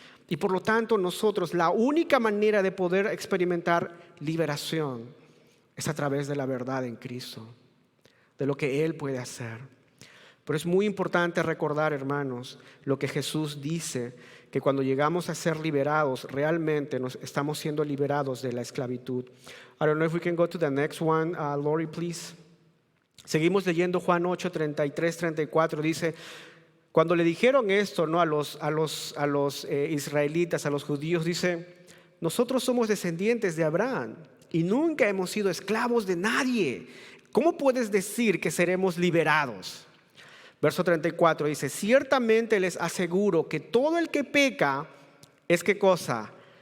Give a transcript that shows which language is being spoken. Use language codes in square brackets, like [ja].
[es] Y por lo tanto nosotros, la única manera de poder experimentar liberación es a través de la verdad en Cristo, de lo que Él puede hacer. Pero es muy importante recordar, hermanos, lo que Jesús dice, que cuando llegamos a ser liberados, realmente nos estamos siendo liberados de la esclavitud. [en] I don't know if we can go to the next one, Lori, please. [es] Seguimos leyendo Juan 8, 33, 34, dice, cuando le dijeron esto, ¿no? a los israelitas, a los judíos, dice, nosotros somos descendientes de Abraham y nunca hemos sido esclavos de nadie. ¿Cómo puedes decir que seremos liberados? Verso 34 dice, ciertamente les aseguro que todo el que peca es, ¿qué cosa?